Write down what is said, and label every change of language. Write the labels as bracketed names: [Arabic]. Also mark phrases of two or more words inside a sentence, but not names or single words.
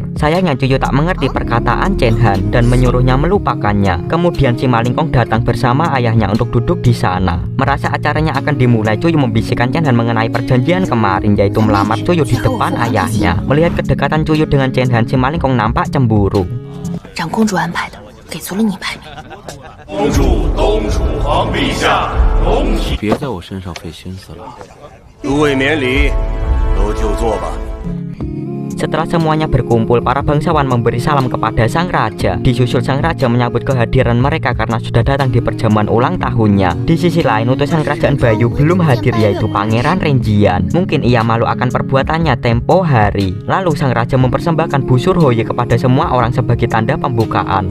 [Indonesian] Sayangnya Choyo tak mengerti perkataan Chen Han dan menyuruhnya melupakannya. Kemudian si Malingkong datang bersama ayahnya untuk duduk di sana. Merasa acaranya akan dimulai, Choyo membisikkan Chen Han mengenai perjanjian kemarin, yaitu melamar Choyo di depan ayahnya. Melihat kedekatan Choyo dengan Chen Han, si Malingkong nampak cemburu. [Chinese] 长公主安排的，给足了你排名。恭祝东楚皇陛下龙体。别在我身上费心思了。诸位免礼，都就坐吧。 [Indonesian] Setelah semuanya berkumpul, para bangsawan memberi salam kepada sang raja. Disusul sang raja menyambut kehadiran mereka karena sudah datang di perjamuan ulang tahunnya. Di sisi lain, utusan kerajaan Bayu belum hadir, yaitu Pangeran Renjian. Mungkin ia malu akan perbuatannya tempo hari. Lalu sang raja mempersembahkan busur Hoye kepada semua orang sebagai tanda pembukaan.